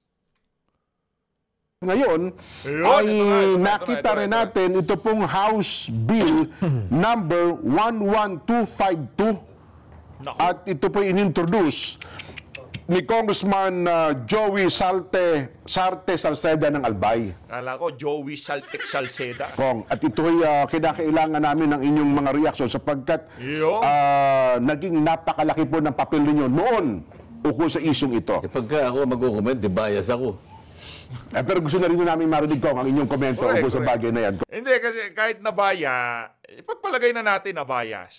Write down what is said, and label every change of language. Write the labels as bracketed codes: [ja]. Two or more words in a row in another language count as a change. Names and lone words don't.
[tl] Ngayon, nakita rin natin ito pong House Bill number 11252. At ito po inintroduce ni Congressman Joey Sarte Salceda ng Albay. Kala ko, Joey Saltek Salceda. At ito ay kinakailangan namin ng inyong mga reaksyon sapagkat naging napakalaki po ng papel ninyo noon ukol sa isyong ito. Pagka ako mag-comment, bias ako. Pero gusto na rin namin marinig ko ang inyong komento ukol sa bagay na yan. Hindi, kasi kahit nabaya, ipagpalagay na natin na bias.